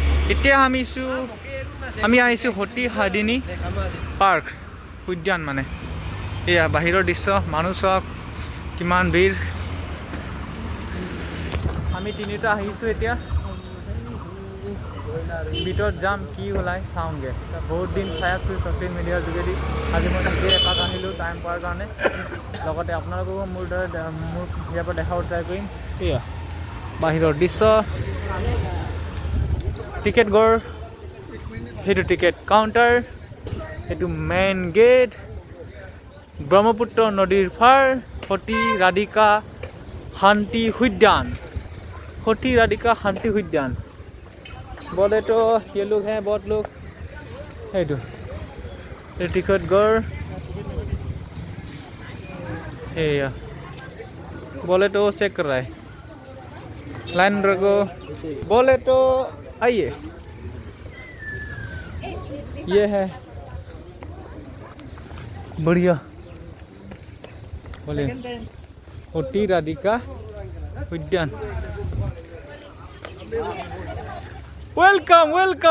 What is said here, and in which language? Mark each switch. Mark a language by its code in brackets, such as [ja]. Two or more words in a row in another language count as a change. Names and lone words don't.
[as] এতিয়া আমি আহিছোঁ সতী সাদিনী পাৰ্ক উদ্যান মানে এয়া বাহিৰৰ দৃশ্য মানুহ চাওক কিমান ভিৰ আমি তিনিটা আহিছোঁ এতিয়া ভিতৰত যাম কি ওলাই চাওঁগে বহুত দিন চাই আছোঁ [en] social media [as] যোগেদি আজি মই নিজে এপাক আহিলোঁ টাইম পোৱাৰ কাৰণে লগতে আপোনালোককো মোৰ ইয়াৰ পৰা দেখাব ট্ৰাই কৰিম এয়া বাহিৰৰ দৃশ্য টিকেট গড় সেইটো [en] ticket counter [as] সেইটো [en] main gate [as] ব্ৰহ্মপুত্ৰ নদীৰ পাৰ সতী ৰাধিকা শান্তি উদ্যান सती राधिका शांति उद्यान [hi] बोले तो ये लोग हैं बहुत लोग है तो टिकट गौर है या बोले तो चेक कर रहा है लाइन रखो बोले तो आइए ये है बढ़िया बोले सती राधिका उद्यान [en] welcome welcome